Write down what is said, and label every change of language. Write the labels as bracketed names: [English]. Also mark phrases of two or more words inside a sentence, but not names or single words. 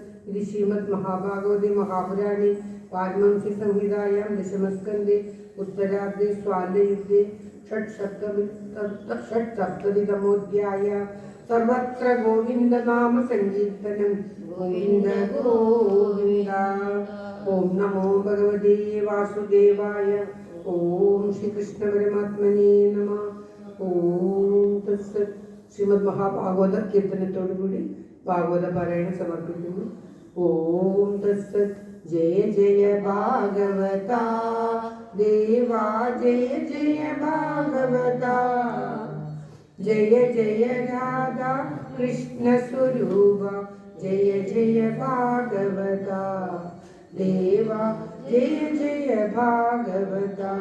[Sanskrit] इति श्रीमद् महाभागवते महापुराणे वाल्मीकि संहितायां दशमस्कन्धे उत्तरार्धे स्वालयुद्धे षट्सप्ततितमोऽध्यायः। सर्वत्र गोविन्दनाम संकीर्तनं गोविन्द गोविन्द। ओम नमो भगवते वासुदेवाय। ओम श्री कृष्ण परमात्मने नमः। ओम तत्सत्। [Malayalam] ശ്രീമദ് മഹാഭാഗവത കീർത്തനത്തോടുകൂടി ഭാഗവത പാരായണം സമർപ്പിക്കുന്നു. [Sanskrit] ഓം തത്സത്. ജയ ജയ ഭാഗവത ദേവാ ജയ ജയ ഭാഗവത ജയ ജയ രാധാ കൃഷ്ണ സ്വരൂപ ജയ ജയ ഭാഗവത ദേവാ ജയ ജയ ഭാഗവത